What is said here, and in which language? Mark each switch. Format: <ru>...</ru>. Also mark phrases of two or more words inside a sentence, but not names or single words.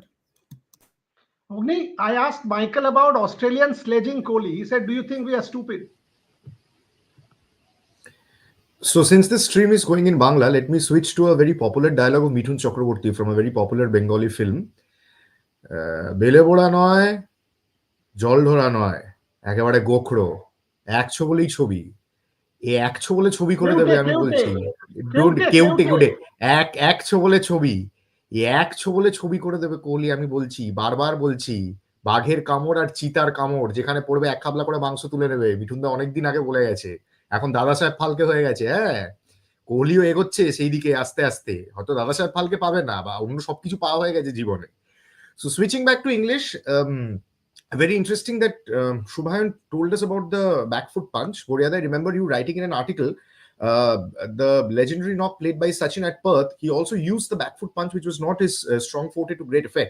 <en>Ogni, I asked Michael about Australian sledging Kohli. He said, "Do you think we are stupid?" So since this stream is going in Bangla, let me switch to a very popular dialogue of Mithun Chakraborty from a very popular Bengali film.</en> <bn>বেলে বোড়া নয়, জল ঢোঁড়া নয়, একেবারে গোখরো, একশো বলেই ছবি, এই একশো বলে ছবি করে দেবে আমি বলছি, একশো বলে ছবি, একশো বলে ছবি করে দেবে কোহলি আমি বলছি, বারবার বলছি। বাঘের কামড় আর চিতার কামড় যেখানে পড়বে এক খাবলা করে মাংস তুলে নেবে। মিঠুনদা অনেকদিন আগে বলে গেছে, এখন দাদা সাহেব ফালকে হয়ে গেছে। হ্যাঁ, কোহলিও এগোচ্ছে সেই দিকে আস্তে আস্তে, হয়তো দাদা সাহেব ফালকে পাবে না বা অন্য সবকিছু পাওয়া হয়ে গেছে জীবনে।</bn> <en>So switching back to English, very interesting that Shubhayan told us about the back foot punch. Boryada, I remember you writing in an article, the legendary knock played by Sachin at Perth, he also used the back foot punch, which was not his strong forte, to great effect.</en>